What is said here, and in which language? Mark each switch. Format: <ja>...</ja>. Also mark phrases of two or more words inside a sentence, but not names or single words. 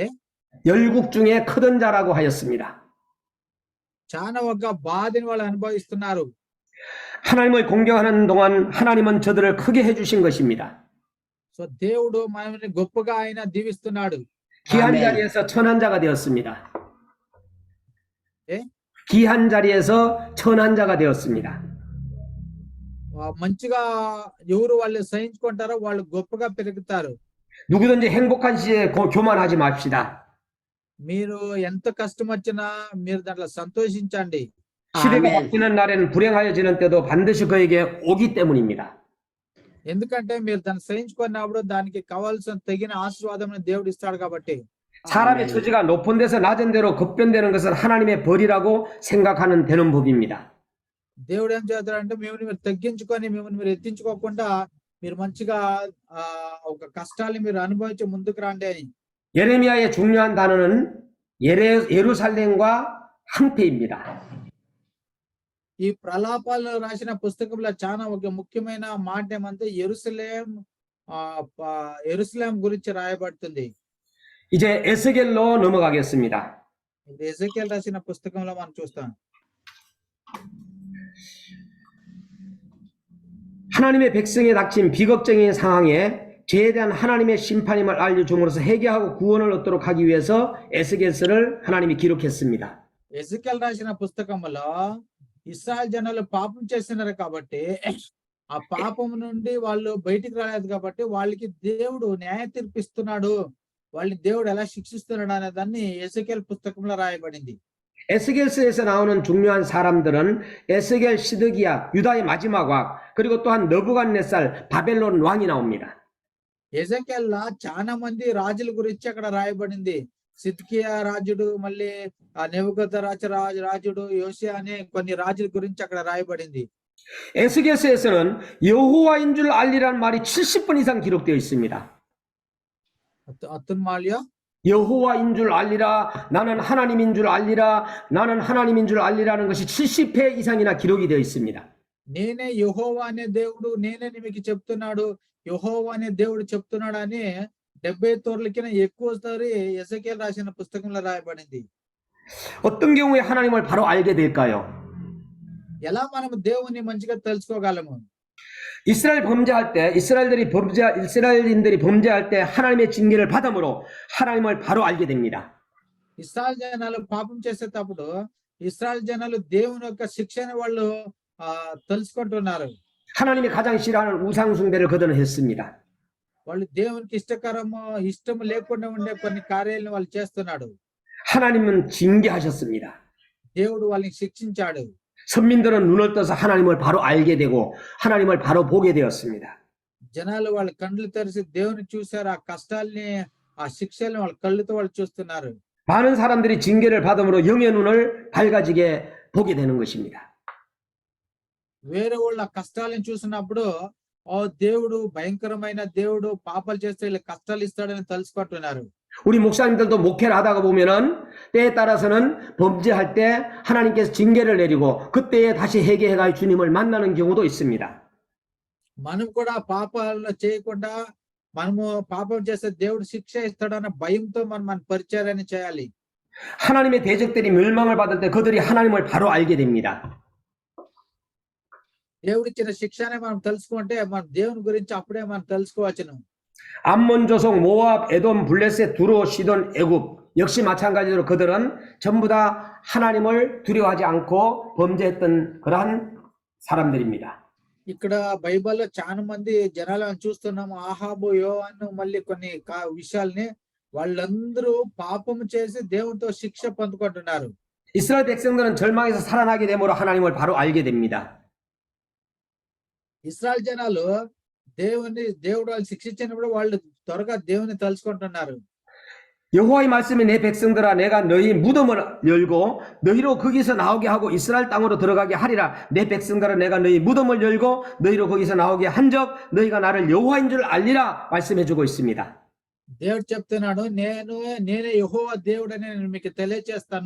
<ko>열국 중에 크던 자라고 하였습니다.</ko> <te>చాలా ఒక బాధని వాళ్ళు అనుభవిస్తున్నారు.</te> <ko>하나님을 공경하는 동안 하나님은 저들을 크게 해주신 것입니다.</ko> <te>సో దేవుడు మనల్ని గొప్పగా ఆయన దీవిస్తున్నాడు.</te> <ko>귀한 아멘. 자리에서 천한 자가 되었습니다. 예? 귀한 자리에서 천한 자가 되었습니다.</ko> <te>మంచిగా ఎవరు వాళ్ళు సహించుకుంటారో వాళ్ళు గొప్పగా పెరుగుతారు.</te> <ko>누구든지 행복한 시대에 교만하지 맙시다.</ko> <te>మీరు ఎంత కష్టం వచ్చినా మీరు దాంట్లో సంతోషించండి.</te> <ko>시대가 아멘. 바뀌는 날에는 불행하여지는 때도 반드시 그에게 오기 때문입니다.</ko> <te>ఎందుకంటే మీరు దాన్ని సహించుకున్నప్పుడు దానికి కావాల్సిన తగిన ఆశీర్వాదం దేవుడు ఇస్తాడు కాబట్టి.</te> <ko>사람의 아멘. 처지가 높은 데서 낮은 데로 급변되는 것은 하나님의 벌이라고 생각하는 되는 법입니다.</ko> <te>దేవుడు ఏం చేస్తాడంటే మిమ్మల్ని మీరు తగ్గించుకొని మిమ్మల్ని మీరు ఎత్తించుకోకుండా మీరు మంచిగా ఒక కష్టాన్ని మీరు అనుభవించి ముందుకు రండి అని.</te> <ko>예레미야의 중요한 단어는 예루살렘과 항폐입니다.</ko> <te>ఈ ప్రలాపాలు రాసిన పుస్తకంలో చాలా ఒక ముఖ్యమైన మాట ఏమంటే యెరూషలేం గురించి రాయబడుతుంది.</te> <ko>이제 에스겔로 넘어가겠습니다.</ko> <te>ఇది ఎజెకియల్ రాసిన పుస్తకంలో మనం చూస్తాం.</te> <ko>하나님의 백성에 닥친 비극적인 상황에 죄에 대한 하나님의 심판임을 알려줌으로써 회개하고 구원을 얻도록 하기 위해서 에스겔서를 하나님이 기록했습니다.</ko> <te>ఎజెకియల్ రాసిన పుస్తకంలో ఇశ్రాయేల్ జనాలు పాపం చేస్తున్నారు కాబట్టి ఆ పాపం నుండి వాళ్ళు బయటికి రాలేదు కాబట్టి వాళ్ళకి దేవుడు న్యాయ తీర్పిస్తున్నాడు, వాళ్ళని దేవుడు ఎలా శిక్షిస్తున్నాడు అనే దాన్ని ఎజెకియల్ పుస్తకంలో రాయబడింది.</te> <ko>에스겔서에서 나오는 중요한 사람들은 에스겔, 시드기야, 유다의 마지막 왕, 그리고 또한 너부갓네살, 바벨론 왕이 나옵니다.</ko> <te>ఎజెకియల్ చాలా మంది రాజుల గురించి అక్కడ రాయబడింది. సిద్కియా రాజుడు, మళ్ళీ ఆ నెబుకద్నెజరు రాజుడు, యోషియా అనే కొన్ని రాజుల గురించి అక్కడ రాయబడింది.</te> <ko>에스겔서에서는 여호와인 줄 알리라는 말이 70번 이상 기록되어 있습니다. అతను మాల్య 여호와인 줄 알리라, 나는 하나님인 줄 알리라, 나는 하나님인 줄 알리라는 것이 70회 이상이나 기록이 되어 있습니다.</ko> <te>నేనే యెహోవా అనే దేవుడు, నేనే మీకు చెప్తున్నాడు, యెహోవా అనే దేవుడు చెప్తున్నాడు అని 70 ఎక్కువసారి ఎజెకియల్ రాసిన పుస్తకంలో రాయబడింది.</te> <ko>어떤 경우에 하나님을 바로 알게 될까요?</ko> <te>ఎలా మనం దేవుని మంచిగా తెలుసుకోగలము?</te> <ko>이스라엘인들이 범죄할 때 하나님의 징계를 받음으로 하나님을 바로 알게 됩니다.</ko> <te>ఇశ్రాయేల్ జనాలు పాపం చేసేటప్పుడు ఇశ్రాయేల్ జనాలు దేవుని యొక్క శిక్షను వాళ్ళు తెలుసుకుంటున్నారు.</te> <ko>하나님이 가장 싫어하는 우상숭배를 그들은 했습니다.</ko> <te>వాళ్ళు దేవునికి ఇష్టం లేకుండా ఉండే కొన్ని కార్యాలను వాళ్ళు చేస్తున్నాడు.</te> <ko>하나님은 징계하셨습니다.</ko> <te>దేవుడు వాళ్ళని శిక్షించాడు.</te> <ko>선민들은 눈을 떠서 하나님을 바로 알게 되고 하나님을 바로 보게 되었습니다.</ko> <te>జనాలు వాళ్ళ కళ్ళు తెరిచి దేవుని చూశారు. ఆ కష్టాల్ని, ఆ శిక్షల్ని వాళ్ళ కళ్ళతో వాళ్ళు చూస్తున్నారు.</te> <ko>많은 사람들이 징계를 받음으로 영의 눈을 밝아지게 보게 되는 것입니다.</ko> <te>వేరే వాళ్ళు ఆ కష్టాలను చూసినప్పుడు దేవుడు భయంకరమైన దేవుడు, పాపాలు చేస్తే వీళ్ళకి కష్టాలు ఇస్తాడని తెలుసుకుంటున్నారు.</te> <ko>우리 목사님들도 목회를 하다가 보면은 때에 따라서는 범죄할 때 하나님께서 징계를 내리고 그때에 다시 회개해가 주님을 만나는 경우도 있습니다.</ko> <te>మనం కూడా పాపాలు చేయకుండా మనము పాపం చేస్తే దేవుడు శిక్ష ఇస్తాడన్న భయంతో మనం మన పరిచర్యని చేయాలి.</te> <ko>하나님의 대적들이 멸망을 받을 때 그들이 하나님을 바로 알게 됩니다.</ko> <te>దేవుడిచ్చిన శిక్షనే మనం తెలుసుకుంటే మన దేవుని గురించి అప్పుడే మనం తెలుసుకోవచ్చును.</te> <ko>암몬 조속 모압 에돔 블레셋 두로 시돈 애굽 역시 마찬가지로 그들은 전부 다 하나님을 두려워하지 않고 범죄했던 그러한 사람들입니다.</ko> <te>ఇక్కడ బైబిల్లో చాలా మంది జనాలను చూస్తున్నాము. ఆహాబు, యోవాను, మళ్ళీ కొన్ని విషయాల్ని వాళ్ళందరూ పాపము చేసి దేవునితో శిక్ష పొందుకుంటున్నారు.</te> <ko>이스라엘 백성들은 절망에서 살아나게 되므로 하나님을 바로 알게 됩니다.</ko> <te>ఇశ్రాయేల్ జనాలు దేవుడు వాళ్ళు శిక్షించినప్పుడు వాళ్ళు త్వరగా దేవుని తెలుసుకుంటున్నారు.</te> <ko>여호와의 말씀이 내 백성들아 내가 너희 무덤을 열고 너희로 거기서 나오게 하고 이스라엘 땅으로 들어가게 하리라. 내 백성들아 내가 너희 무덤을 열고 너희로 거기서 나오게 한적 너희가 나를 여호와인 줄 알리라 말씀해 주고 있습니다.</ko> <te>దేవుడు చెప్తున్నాడు, నేనే యెహోవా దేవుడని నేను మీకు తెలియజేస్తాను.</te>